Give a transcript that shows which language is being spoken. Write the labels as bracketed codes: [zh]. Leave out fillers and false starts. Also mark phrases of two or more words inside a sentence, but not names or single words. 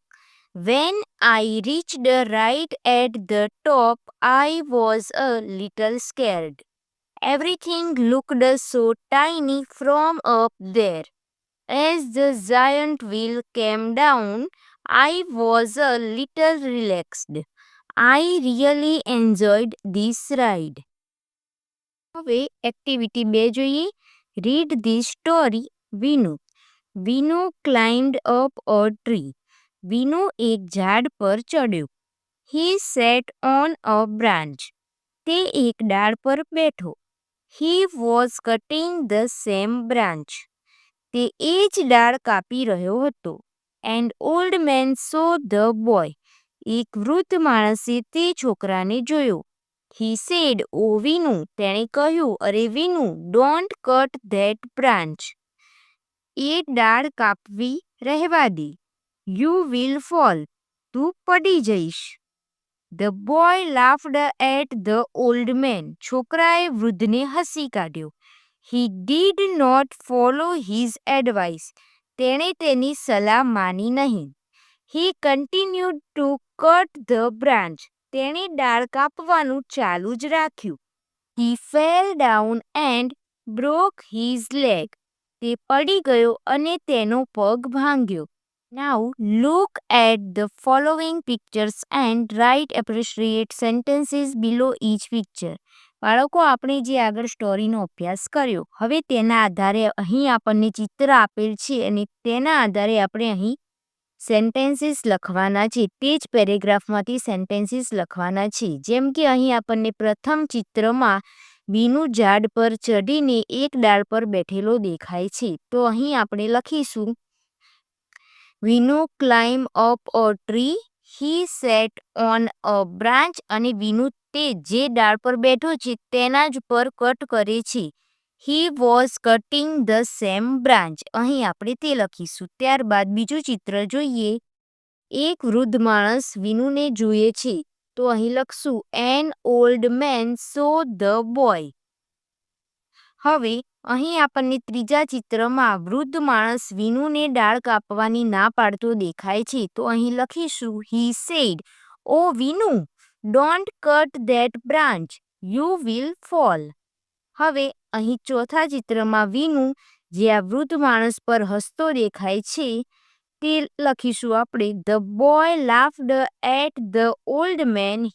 [en] When I reached right at the top, I was a little scared. Everything looked so tiny from up there. As the giant wheel came down, I was a little relaxed. I really enjoyed this ride. [gu] હવે એક્ટિવિટી 2 જોઈએ. [en] Read the story. [gu] વિનુ. વિનુ [en] climbed up a tree. [gu] વિનુ એક ઝાડ પર ચડ્યો. [en] He sat on a branch. [gu] તે એક ડાળ પર બેઠો. [en] He was cutting the same branch. [gu] તે એ જ ડાળ કાપી રહ્યો હતો. [en] An old man saw the boy. [gu] એક વૃદ્ધ માણસે તે છોકરાને જોયો. [en] He said, [gu] "Oh વિનુ," તેણે કહ્યું, "અરે વિનુ, [en] don't cut that branch." [gu] એ ડાળ કાપવી રહેવા દે. [en] You will fall. [gu] તું પડી જઈશ. [en] The boy laughed at the old man. [gu] છોકરાએ વૃદ્ધને હસી કાઢ્યો. [en] He did not follow his advice. [gu] તેણે તેની સલાહ માની નહીં. [en] He continued to cut the branch. [gu] તેણે ડાળ કાપવાનું ચાલુ જ રાખ્યું. [en] He fell down and broke his leg. [gu] તે પડી ગયો અને તેનો પગ ભાંગ્યો. [en] Now look at the following pictures and write appropriate sentences below each picture. [gu] બાળકો, આપણે જે આગળ સ્ટોરીનો અભ્યાસ કર્યો, હવે તેના આધારે અહીં આપણને ચિત્ર આપેલ છે અને તેના આધારે આપણે અહીં સેન્ટેન્સીસ લખવાના છે. તે જ પેરેગ્રાફમાંથી સેન્ટેન્સીસ લખવાના છે. જેમ કે અહીં આપણને પ્રથમ ચિત્રમાં વિનુ ઝાડ પર ચડીને એક ડાળ પર બેઠેલો દેખાય છે. તો અહીં આપણે લખીશું, વિનુ [en] climb up a tree. He sat on a branch. [gu] અને વિનુ તે જે ડાળ પર બેઠો છે તેના જ પર કટ કરે છે. [en] He was cutting the same branch. [gu] અહીં આપણે તે લખીશું. ત્યારબાદ બીજું ચિત્ર જોઈએ. એક વૃદ્ધ માણસ વિનુને જુએ છે. તો અહીં લખશું, [en] An old man saw the boy. [gu] હવે અહીં આપણને ત્રીજા ચિત્રમાં વૃદ્ધ માણસ વિનુને ડાળ કાપવાની ના પાડતો દેખાય છે. તો અહીં લખીશું, [en] He said, "Oh વિનુ, don't cut that branch. You will fall." [gu] હવે અહીં ચોથા ચિત્રમાં વિનુ જે આ વૃદ્ધ માણસ પર હસતો દેખાય છે તે લખીશું આપણે, [en] The boy laughed at the old man.